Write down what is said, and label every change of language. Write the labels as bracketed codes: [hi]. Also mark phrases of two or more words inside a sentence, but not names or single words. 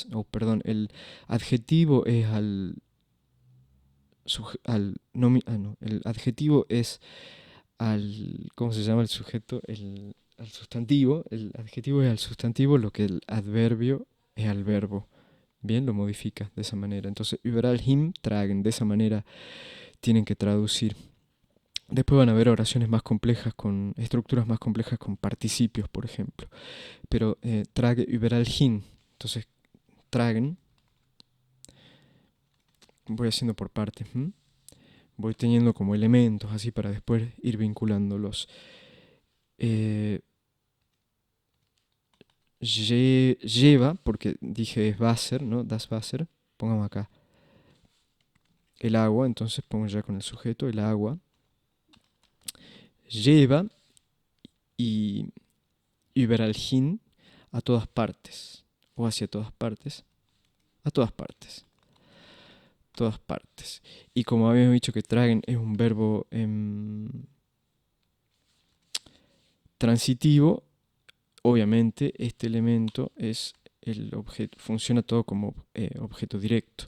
[es] perdón, el adjetivo es no, el adjetivo es al... ¿Cómo se llama el sujeto? Al sustantivo. El adjetivo es al sustantivo lo que el adverbio es al verbo. Bien, lo modifica de esa manera. Entonces, [de] überall hin tragen, [es] de esa manera tienen que traducir. Después van a haber oraciones más complejas con estructuras más complejas con participios, por ejemplo. [de] Pero trage überall hin. [es] Entonces, tragen, voy haciendo por partes. Voy teniendo como elementos así para después ir vinculándolos. Lleva, porque dije es Wasser, ¿no? [de] Das Wasser. [es] Pongamos acá el agua, entonces pongo ya con el sujeto, el agua. Lleva y [de] überall hin [es] a todas partes, o hacia todas partes, a todas partes, todas partes. Y como habíamos dicho que tragen es un verbo transitivo, obviamente este elemento es el objeto, funciona todo como objeto directo.